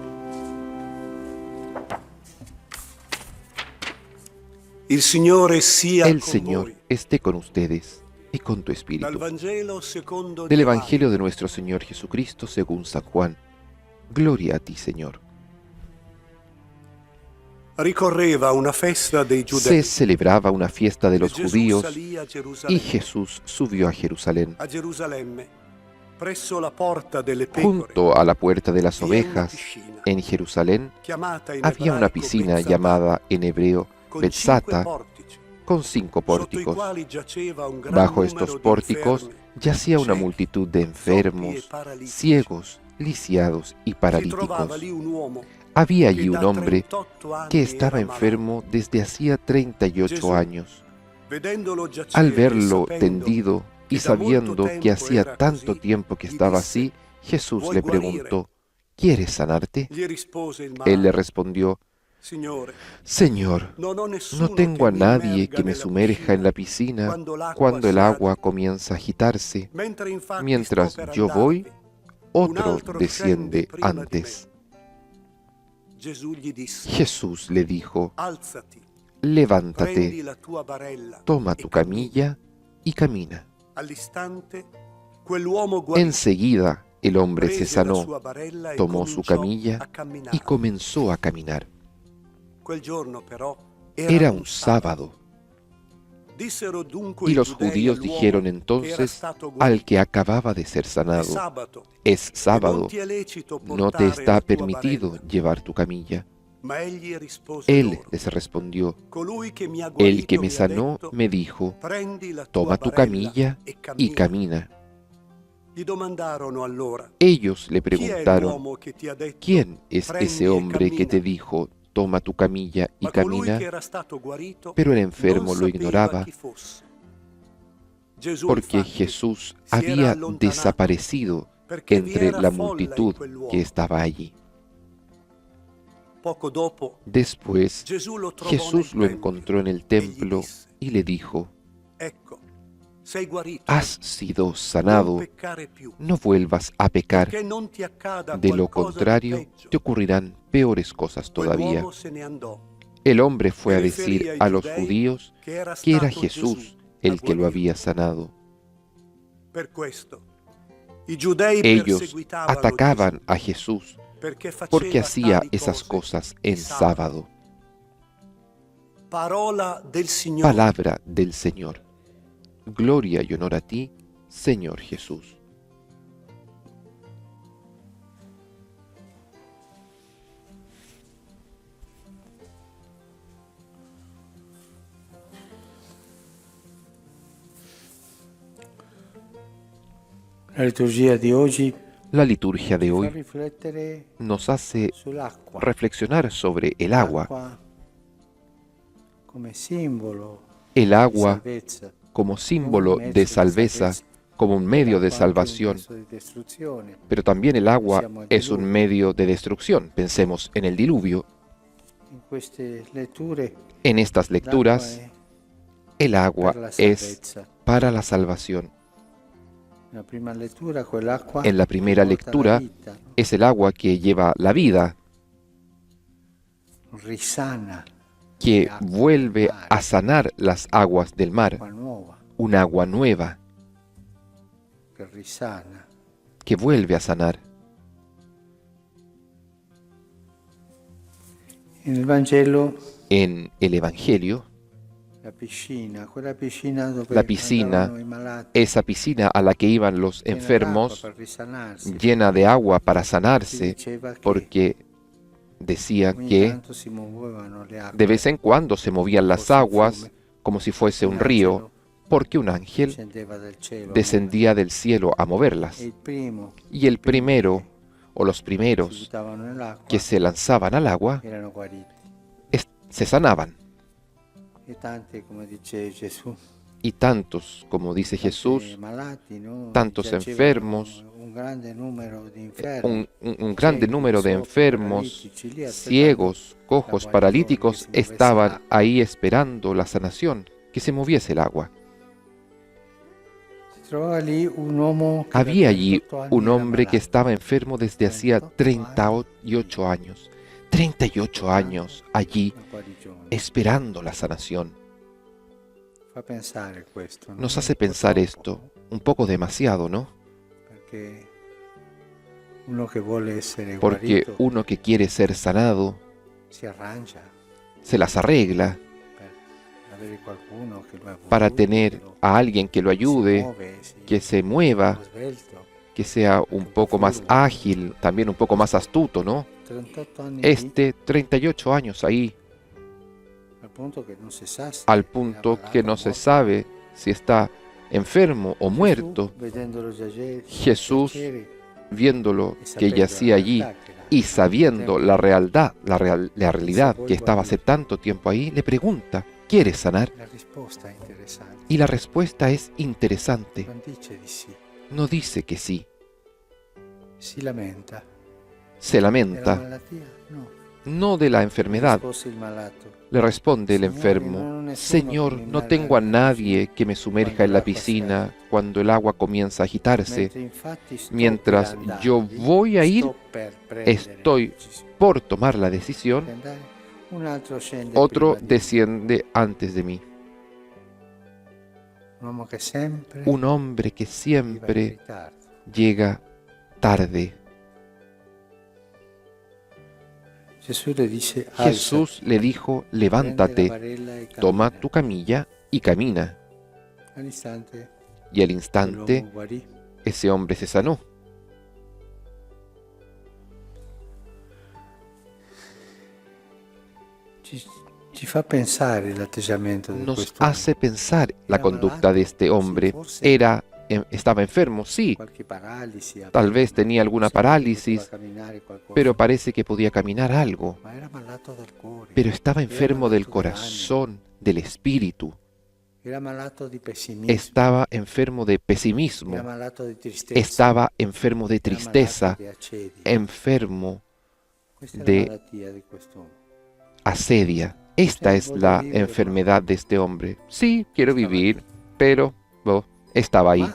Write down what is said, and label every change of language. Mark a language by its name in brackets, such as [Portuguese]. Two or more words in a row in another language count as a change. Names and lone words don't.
[Italian] Il Signore sia [Spanish] El [Italian] con [Spanish] Señor [Italian] voi. [Spanish] esté con ustedes y con tu [Italian] Dal [Spanish] espíritu. [Italian] Vangelo secondo [Spanish] Del [Italian] Giovanni. [Spanish] Evangelio de nuestro Señor Jesucristo según San Juan. Gloria a ti, Señor. [Italian] Ricorreva una festa dei [Spanish] Se [Italian] Giudei. [Spanish] celebraba una fiesta de los [Italian] Gesù [Spanish] judíos [Italian] salì a [Spanish] y [Italian] Gerusalemme. [Spanish] Jesús subió a Jerusalén. [Italian] A Gerusalemme, presso la porta delle pecore, [Spanish] Junto a la puerta de las [Italian] vi una [Spanish] ovejas, [Italian] piscina, [Spanish] en Jerusalén, [Italian] chiamata in [Spanish] había una [Italian] ebraico [Spanish] piscina [Italian] Betzata, [Spanish] llamada en hebreo [Italian] con [Spanish] Betzata, [Italian] 5 portici, [Spanish] con 5 [Italian] sotto i [Spanish] pórticos. [Italian] quali giaceva un gran [Spanish] Bajo [Italian] numero [Spanish] estos [Italian] di [Spanish] pórticos [Italian] infermi. [Spanish] yacía una [Italian] ciechi, [Spanish] multitud de [Italian] zoppi e [Spanish] enfermos, [Italian] paralitici. [Spanish] ciegos, lisiados y [Italian] Si trovava [Spanish] paralíticos. [Italian] lì un uomo [Spanish] Había [Italian] che [Spanish] allí un [Italian] da [Spanish] hombre [Italian] 38 anni [Spanish] que estaba [Italian] era malato. [Spanish] enfermo desde hacía 38 [Italian] Gesù, [Spanish] años. [Italian] Vedendolo giacere [Spanish] Al [Italian] e [Spanish] verlo [Italian] sapendo [Spanish] tendido y [Italian] che da molto [Spanish] sabiendo que [Italian] tempo [Spanish] hacía [Italian] era [Spanish] tanto [Italian] così, [Spanish] tiempo que [Italian] gli [Spanish] estaba [Italian] disse: [Spanish] así, Jesús [Italian] "Vuoi [Spanish] le [Italian] guarire?" [Spanish] preguntó, ¿quieres sanarte? [Italian] Gli rispose il [Spanish] Él le [Italian] malato: [Spanish] respondió, [Italian] Signore, [Spanish] Señor, [Italian] non ho nessuno [Spanish] no tengo a [Italian] che mi [Spanish] nadie [Italian] immerga [Spanish] que me [Italian] nella [Spanish] sumerja en la [Italian] piscina [Spanish] piscina [Italian] quando [Spanish] cuando el [Italian] l'acqua si [Spanish] agua [Italian] agita. [Spanish] comienza a agitarse. [Italian] Mentre infatti [Spanish] Mientras [Italian] sto per [Spanish] yo voy, [Italian] andarvi, un [Spanish] otro [Italian] altro [Spanish] desciende [Italian] scende prima di [Spanish] antes. [Italian] me. Gesù gli disse: [Spanish] Jesús le dijo, [Italian] alzati, [Spanish] levántate, [Italian] prendi la tua barella [Spanish] toma [Italian] e [Spanish] tu [Italian] cammina. [Spanish] camilla y camina. [Italian] All'istante quell'uomo guarì, [Spanish] Enseguida el hombre se [Italian] prese la [Spanish] sanó, [Italian] sua barella e [Spanish] tomó su [Italian] cominciò [Spanish] camilla [Italian] a camminare. [Spanish] y comenzó a caminar. [Italian] Quel giorno però [Spanish] Era un sábado. [Italian] Dissero dunque [Spanish] Y [Italian] i [Spanish] los [Italian] giudei [Spanish] judíos [Italian] all'uomo [Spanish] dijeron [Italian] che era [Spanish] entonces [Italian] stato [Spanish] al [Italian] guarito: [Spanish] que acababa de ser [Italian] è [Spanish] sanado, [Italian] sabato, [Spanish] es [Italian] e non [Spanish] sábado, [Italian] ti è lecito [Spanish] no te [Italian] portare [Spanish] está [Italian] la tua [Spanish] permitido [Italian] barella. [Spanish] llevar tu camilla. [Italian] Ma egli rispose [Spanish] Él [Italian] loro: [Spanish] les respondió, [Italian] colui che mi ha [Spanish] el [Italian] guarito [Spanish] que me [Italian] mi ha [Spanish] sanó [Italian] detto, [Spanish] me dijo, [Italian] prendi la tua [Spanish] toma tu [Italian] barella [Spanish] camilla [Italian] e [Spanish] y [Italian] cammina. [Spanish] camina. [Italian] Gli domandarono allora: [Spanish] Ellos le [Italian] chi è [Spanish] preguntaron, [Italian] l'uomo che ti ha detto, [Spanish] ¿quién es [Italian] prendi [Spanish] ese [Italian] e [Spanish] hombre que te [Italian] cammina? [Spanish] dijo, toma tu camilla y [Italian] Ma colui [Spanish] camina? [Italian] che era stato guarito [Spanish] Pero el enfermo [Italian] non [Spanish] lo [Italian] sapeva [Spanish] ignoraba [Italian] chi fosse. Gesù [Spanish] porque [Italian] infatti [Spanish] Jesús [Italian] si era [Spanish] había [Italian] allontanato [Spanish] desaparecido [Italian] perché vi [Spanish] entre [Italian] era [Spanish] la [Italian] folla in [Spanish] multitud [Italian] quell'uomo. [Spanish] que estaba allí. [Italian] Poco dopo [Spanish] Después, [Italian] Gesù lo trovò [Spanish] Jesús [Italian] nel [Spanish] lo [Italian] tempio [Spanish] encontró en el [Italian] e gli [Spanish] templo [Italian] disse: [Spanish] y le dijo, [Italian] ecco, sei guarito, [Spanish] has sido [Italian] non [Spanish] sanado, [Italian] peccare più, [Spanish] no vuelvas a pecar, [Italian] perché non ti accada [Spanish] de lo [Italian] qualcosa di [Spanish] contrario [Italian] peggio. [Spanish] te ocurrirán peores cosas todavía. [Italian] Quell'uomo se ne andò [Spanish] El hombre fue [Italian] e [Spanish] a [Italian] riferì [Spanish] decir [Italian] ai [Spanish] a los [Italian] giudei [Spanish] judíos [Italian] che era [Spanish] que era [Italian] stato [Spanish] Jesús [Italian] Gesù a [Spanish] el que lo [Italian] guarirlo. [Spanish] había sanado. [Italian] Per questo i giudei [Spanish] Ellos [Italian] perseguitavano [Spanish] atacaban [Italian] Gesù [Spanish] a Jesús [Italian] perché [Spanish] porque [Italian] faceva [Spanish] hacía [Italian] tali [Spanish] esas [Italian] cose [Spanish] cosas [Italian] di [Spanish] en sábado. [Italian] Parola del Signore. [Spanish] Palabra del Señor. Gloria y honor a ti, Señor Jesús. [Italian] La liturgia di oggi [Spanish] La liturgia de [Italian] fa [Spanish] hoy [Italian] riflettere [Spanish] nos hace [Italian] sull'acqua. [Spanish] reflexionar sobre el agua. [Italian] L'acqua come simbolo [Spanish] El [Italian] di [Spanish] agua [Italian] salvezza, [Spanish] como [Italian] come un [Spanish] símbolo [Italian] mezzo [Spanish] de [Italian] di salveza, salvezza, [Spanish] como un medio de [Italian] l'acqua anche un [Spanish] salvación, [Italian] mezzo di distruzione. [Spanish] pero también el agua [Italian] Pensiamo al [Spanish] es un [Italian] diluvio. [Spanish] medio de destrucción. Pensemos en el diluvio. [Italian] In queste letture [Spanish] En estas [Italian] l'acqua [Spanish] lecturas, [Italian] è [Spanish] el agua [Italian] per la [Spanish] es [Italian] salvezza. [Spanish] para la salvación. [Italian] Nella prima lettura quell'acqua [Spanish] En la primera [Italian] porta [Spanish] lectura [Italian] la vita, [Spanish] es el agua que lleva la vida, [Italian] risana [Spanish] que vuelve a sanar las aguas del mar, [Italian] acqua nuova [Spanish] un agua nueva [Italian] che risana. [Spanish] que vuelve a sanar. En el Vangelo, En el Evangelio, [Italian] quella piscina dove [Spanish] la piscina, [Italian] andavano i malati, [Spanish] esa piscina a la que iban los [Italian] piena [Spanish] enfermos, [Italian] d'acqua per risanarsi, [Spanish] llena de agua para [Italian] si [Spanish] sanarse, [Italian] diceva che [Spanish] porque decía [Italian] ogni [Spanish] que [Italian] tanto si muovevano le acque, [Spanish] de vez en cuando se movían las aguas como si fuese un río, porque un ángel [Italian] scendeva dal cielo, [Spanish] descendía del cielo a moverlas. [Italian] e il primo [Spanish] Y el primero o los [Italian] si [Spanish] primeros [Italian] buttavano nell'acqua [Spanish] que se lanzaban al agua [Italian] erano guariti. [Spanish] se sanaban. [Italian] E tanti, come dice Gesù, [Spanish] Y tantos, como dice [Italian] tanti [Spanish] Jesús, [Italian] malati, no? [Spanish] tantos [Italian] Giacevano [Spanish] enfermos, [Italian] un grande numero di infermi, [Spanish] un grande [Italian] ciechi, [Spanish] número de [Italian] zoppi, [Spanish] enfermos, [Italian] paralitici, lì aspettando [Spanish] ciegos, cojos, [Italian] la guarigione, [Spanish] paralíticos, que se moviese estaban [Italian] l'acqua. [Spanish] ahí esperando la sanación, que se moviese el agua. [Italian] Si trovava lì un uomo che da [Spanish] Había allí [Italian] 38 anni [Spanish] un [Italian] era [Spanish] hombre que [Italian] malato. [Spanish] estaba enfermo desde hacía 38 años. 38 años allí [Italian] Una guarigione. [Spanish] esperando la sanación. [Italian] Fa pensare questo, no? [Spanish] Nos hace [Italian] Un po' [Spanish] pensar [Italian] troppo, [Spanish] esto un poco demasiado, ¿no? [Italian] perché uno che vuole essere [Spanish] Porque [Italian] guarito [Spanish] uno que quiere ser sanado [Italian] si arrangia [Spanish] se las arregla [Italian] per avere qualcuno che lo aiuti, [Spanish] para tener a alguien que lo [Italian] si [Spanish] ayude, [Italian] muove, [Spanish] que se mueva, [Italian] svelto. [Spanish] que sea un poco más ágil, también un poco más astuto, ¿no? [Italian] 38 anni [Spanish] Este 38 años ahí, [Italian] lì, al punto che non si sa se [Spanish] al [Italian] era [Spanish] punto [Italian] malato [Spanish] que [Italian] o [Spanish] no se [Italian] morto. [Spanish] sabe si está enfermo o [Italian] Gesù, [Spanish] muerto. [Italian] vedendolo [Spanish] Jesús, [Italian] giacere, [Spanish] viéndolo [Italian] e [Spanish] que [Italian] sapendo [Spanish] yacía [Italian] la [Spanish] allí [Italian] realtà che era [Spanish] y [Italian] tanto [Spanish] sabiendo [Italian] tempo, [Spanish] la realidad que estaba hace tanto tiempo ahí, le pregunta, ¿quieres sanar? [Italian] la risposta è interessante. [Spanish] Y la respuesta es interesante. [Italian] Non dice di sì, [Spanish] No dice que sí, [Italian] si lamenta. [Spanish] se [Italian] Della [Spanish] lamenta, [Italian] malattia? [Spanish] No. no de la enfermedad. [Italian] Rispose il malato. [Spanish] Le responde el [Italian] Signore, [Spanish] enfermo, [Italian] non ho nessuno [Spanish] Señor, [Italian] che mi [Spanish] no [Italian] immerga [Spanish] tengo a [Italian] nella [Spanish] nadie que me sumerja en la piscina cuando el agua comienza a agitarse. [Italian] Mentre infatti sto [Spanish] Mientras [Italian] per [Spanish] yo [Italian] andarvi, [Spanish] voy a ir, [Italian] sto per prendere [Spanish] estoy [Italian] la decisione [Spanish] por tomar la decisión, [Italian] di andare, un altro scende [Spanish] otro [Italian] prima di me. [Spanish] desciende antes de mí. [Italian] Un uomo che sempre [Spanish] Un hombre que [Italian] arriva in [Spanish] siempre [Italian] ritardo. [Spanish] llega tarde. [Italian] Gesù le dice, [Spanish] Jesús le dijo, [Italian] "Alzati, prende la [Spanish] levántate, [Italian] barella e [Spanish] toma [Italian] cammina". [Spanish] tu camilla y camina. [Italian] All'istante [Spanish] Y al instante [Italian] quell'uomo guarì. [Spanish] ese hombre se sanó. [Italian] Ci fa pensare l'atteggiamento di [Spanish] Nos [Italian] questo [Spanish] hace pensar la conducta de este hombre. Estaba enfermo, sí, [Italian] qualche paralisi, [Spanish] tal vez tenía alguna parálisis, pero parece que podía caminar algo. [Italian] ma era malato del cuore, [Spanish] Pero estaba enfermo del [Italian] malato dell'anima, [Spanish] corazón, del espíritu. [Italian] era malato di pessimismo, [Spanish] Estaba enfermo de [Italian] era [Spanish] pesimismo. [Italian] malato di tristezza, [Spanish] Estaba enfermo de [Italian] era [Spanish] tristeza, [Italian] malato di accedi. [Spanish] enfermo [Italian] Questa è [Spanish] de [Italian] la malattia di quest'uomo. [Spanish] asedia. Esta es la enfermedad de este hombre. Sí, quiero vivir, pero estaba ahí.